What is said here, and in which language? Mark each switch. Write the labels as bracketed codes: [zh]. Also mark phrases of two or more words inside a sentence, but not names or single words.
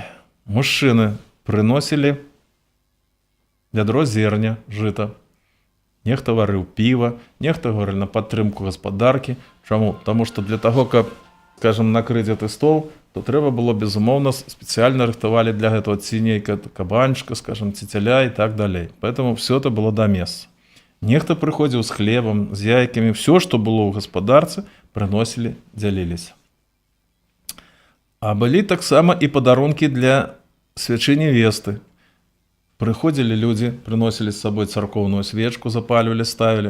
[be] Мужчыны прыносілі вядро зерня, жыта. Нехта варыў піва, нехта говорил на падтрымку гаспадаркі. Чаму? Таму што для таго, каб, скажем, накрыць гэты стол, то трэба было, безумоўна, спецыяльна рыхтавалі для гэтага ці нейка кабанчыка, скажем, ці цяля і так далей. [ru] Поэтому все это было [be] да месца. Нехта прыходзіў з хлебам, з яйкамі, все, што было ў гаспадарцы, прыносілі, дзяліліся. А былі таксама і падарункі для свячы невесты. Прыходзілі людзі, прыносілі з сабой царкоўную свечку, запальвалі, ставілі.